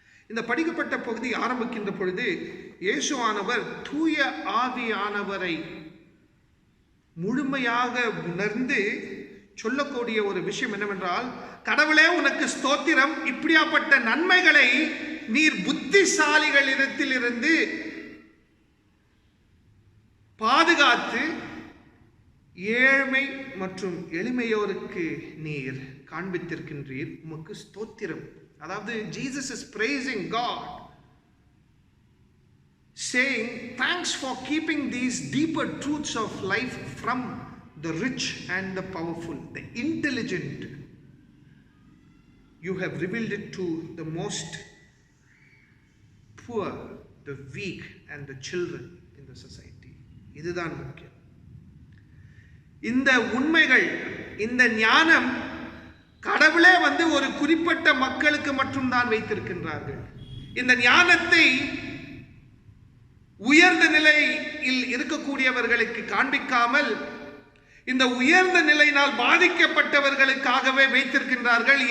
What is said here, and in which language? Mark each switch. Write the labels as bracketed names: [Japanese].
[Tamil] இந்த படிக்கப்பட்ட பகுதி ஆரம்பிக்கின்ற பொழுது இயேசுவானவர் தூய ஆவியானவரை முழுமையாக உணர்ந்து சொல்லக்கூடிய ஒரு விஷயம் என்னவென்றால், கடவுளே உனக்கு ஸ்தோத்திரம், இப்படியாப்பட்ட நன்மைகளை நீர் புத்திசாலிகளிடத்திலிருந்து பாதுகாத்து ஏழ்மை மற்றும் எளிமையோருக்கு நீர் காண்பித்திருக்கின்றீர், உமக்கு ஸ்தோத்திரம். அதாவது [English] Jesus is praising God, saying thanks for keeping these deeper truths of life from the rich and the powerful, the intelligent. You have revealed it to the most poor, the weak and the children in the society. [Tamil] இதுதான் முக்கியம். இந்த உண்மைகள், இந்த ஞானம் கடவுளே ஒரு குறிப்பிட்ட மக்களுக்கு மட்டும்தான் வைத்திருக்கின்றார்கள். இந்த ஞானத்தை உயர்ந்த நிலையில் இருக்கக்கூடியவர்களுக்கு காண்பிக்காமல் இந்த உயர்ந்த நிலையினால் பாதிக்கப்பட்டவர்களுக்காகவே வைத்திருக்கின்றார்கள்.